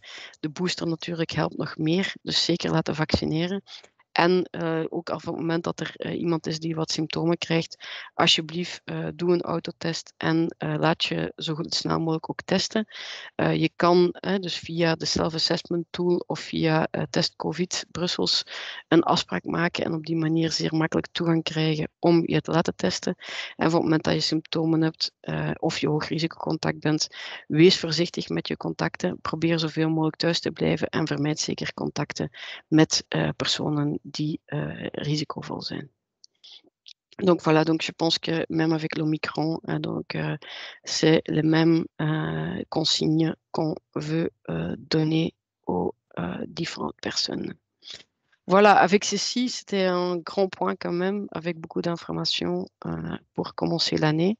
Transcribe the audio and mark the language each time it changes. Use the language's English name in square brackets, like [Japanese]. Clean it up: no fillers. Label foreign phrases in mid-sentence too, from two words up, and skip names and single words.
[Dutch] De booster natuurlijk helpt nog meer, dus zeker laten vaccineren. En ook op het moment dat er iemand is die wat symptomen krijgt, alsjeblieft doe een autotest en laat je zo snel mogelijk ook testen. Je kan dus via de [English] self-assessment tool [Dutch] of via Test COVID Brussels een afspraak maken en op die manier zeer makkelijk toegang krijgen om je te laten testen. En op het moment dat je symptomen hebt of je hoog risicocontact bent, wees voorzichtig met je contacten. Probeer zoveel mogelijk thuis te blijven en vermijd zeker contacten met personen die risicovol zijn. [French] Donc voilà, donc je pense que même avec l'Omicron, c'est les mêmes consignes qu'on veut donner aux différentes personnes. Voilà, avec ceci, c'était un grand point quand même, avec beaucoup d'informations pour commencer l'année.